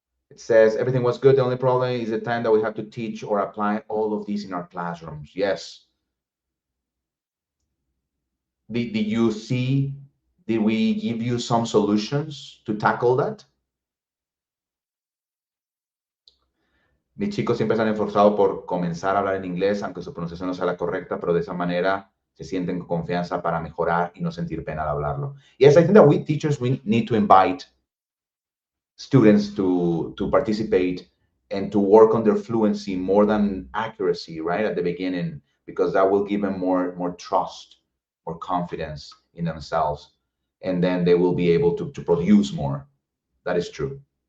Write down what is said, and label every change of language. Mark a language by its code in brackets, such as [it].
[en] It says everything was good. The only problem is the time that we have to teach or apply all of these in our classrooms. Yes. Did you see? Did we give you some solutions to tackle that? [es] Mis chicos siempre se han esforzado por comenzar a hablar en inglés, aunque su pronunciación no sea la correcta, pero de esa manera se sienten con confianza para mejorar y no sentir pena al hablarlo. [en] Yes, I think that we teachers, we need to invite students to participate and to work on their fluency more than accuracy, right, at the beginning, because that will give them more trust, more confidence in themselves, and then they will be able to produce more. That is true.